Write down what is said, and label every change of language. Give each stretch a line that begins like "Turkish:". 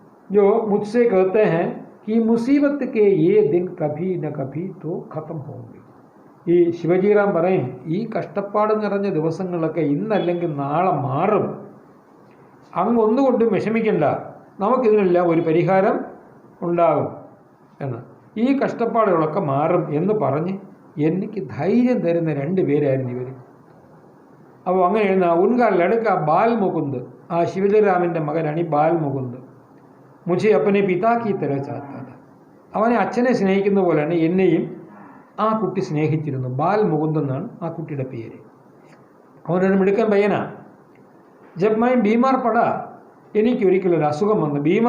Hindi: जो मुझसे कहते हैं कि मुसीबत के ये दिन कभी न कभी तो ख़त्म होंगे.
Malayalam: ഈ ശിവജിറാം പറയും, ഈ കഷ്ടപ്പാട് നിറഞ്ഞ ദിവസങ്ങളൊക്കെ ഇന്നല്ലെങ്കിൽ നാളെ മാറും. അങ്ങൊന്നുകൊണ്ടും വിഷമിക്കണ്ട, നമുക്കിതിനെല്ലാം ഒരു പരിഹാരം ഉണ്ടാകും എന്ന്. ഈ കഷ്ടപ്പാടുകളൊക്കെ മാറും എന്ന് പറഞ്ഞ് എനിക്ക് ധൈര്യം തരുന്ന 2 പേരായിരുന്നു ഇവർ. അപ്പോൾ അങ്ങനെ എഴുതുന്ന
Hindi: ഉൻകാ ലടുക്ക
Malayalam: ബാൽ മുകുന്ദ്, ആ ശിവജിറാമിൻ്റെ മകനാണ് ഈ ബാൽ മുകുന്ദ്.
Hindi: മുझे अपने पिता की तरह चाहता था.
Malayalam: അവനെ അച്ഛനെ സ്നേഹിക്കുന്ന പോലെയാണ് എന്നെയും ആ കുട്ടി സ്നേഹിച്ചിരുന്നു. ബാൽ മുകുന്ദ് എന്നാണ് ആ കുട്ടിയുടെ പേര്. അവനൊരു മിടുക്കൻ പയ്യനാണ്.
Hindi: ജബ് മൈ ബീമാർ പടാ,
Malayalam: എനിക്കൊരിക്കലൊരു അസുഖം വന്നു.